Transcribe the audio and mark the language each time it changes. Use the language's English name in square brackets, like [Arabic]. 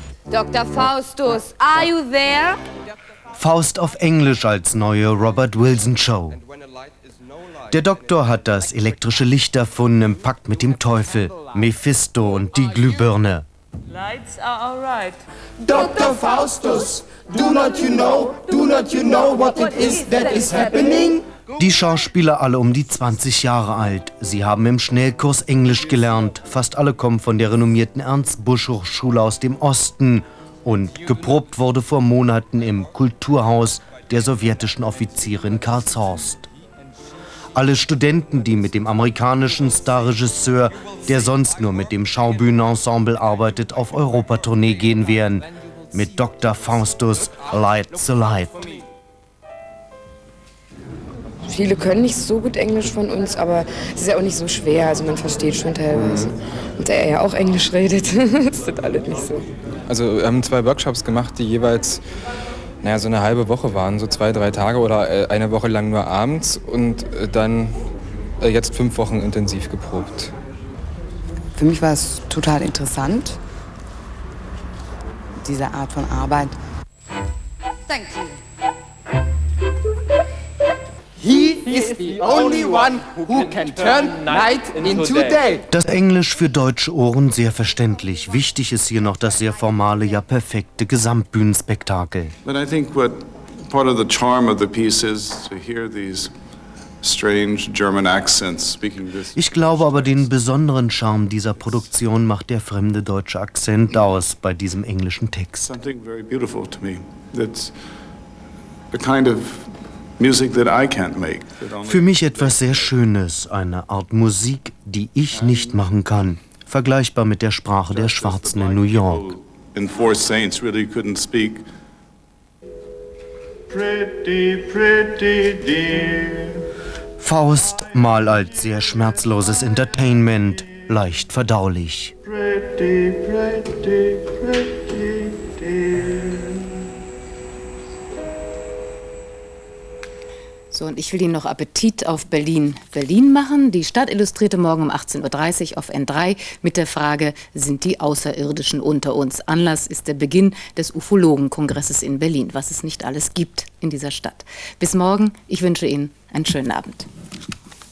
[English] Dr. Faustus, are you there? [German] Faust auf Englisch als neue Robert Wilson Show. Der Doktor hat das elektrische Licht erfunden im Pakt mit dem Teufel, Mephisto und die Glühbirne. [English] Lights are alright. Dr. Faustus, do not you know what it is that is happening? [German] Die Schauspieler alle um die 20 Jahre alt. Sie haben im Schnellkurs Englisch gelernt. Fast alle kommen von der renommierten Ernst Busch Hochschule aus dem Osten. Und geprobt wurde vor Monaten im Kulturhaus der sowjetischen Offiziere in Karlshorst. Alle Studenten, die mit dem amerikanischen Starregisseur, der sonst nur mit dem Schaubühnenensemble arbeitet, auf Europatournee gehen werden. Mit Dr. Faustus Light the Light. Viele können nicht so gut Englisch von uns, aber es ist ja auch nicht so schwer, also man versteht schon teilweise. Und da er ja auch Englisch redet, ist das alles nicht so. Also wir haben 2 Workshops gemacht, die jeweils so eine halbe Woche waren, so 2, 3 Tage oder eine Woche lang nur abends und dann jetzt 5 Wochen intensiv geprobt. Für mich war es total interessant, diese Art von Arbeit. [English] Thank you. He is the only one who can turn night into day. [German] Das Englisch für deutsche Ohren sehr verständlich. Wichtig ist hier noch das sehr formale, ja perfekte Gesamtbühnenspektakel. [English] But I think what part of the charm of the piece is to hear these strange German accents speaking this. [German] Ich glaube aber, den besonderen Charme dieser Produktion macht der fremde deutsche Akzent aus bei diesem englischen Text. [English] Something very beautiful to me. That's a kind of music that I can't make. [German] Für mich etwas sehr Schönes, eine Art Musik, die ich nicht machen kann. Vergleichbar mit der Sprache der Schwarzen in New York. [English] And Four Saints really couldn't speak. Pretty, pretty dear. [German] Faust mal als sehr schmerzloses Entertainment, leicht verdaulich. [English] Pretty, pretty, pretty dear. [German] So, und ich will Ihnen noch Appetit auf Berlin machen. Die Stadt illustrierte morgen um 18:30 Uhr auf N3 mit der Frage, sind die Außerirdischen unter uns? Anlass ist der Beginn des Ufologenkongresses in Berlin, was es nicht alles gibt in dieser Stadt. Bis morgen, ich wünsche Ihnen einen schönen Abend.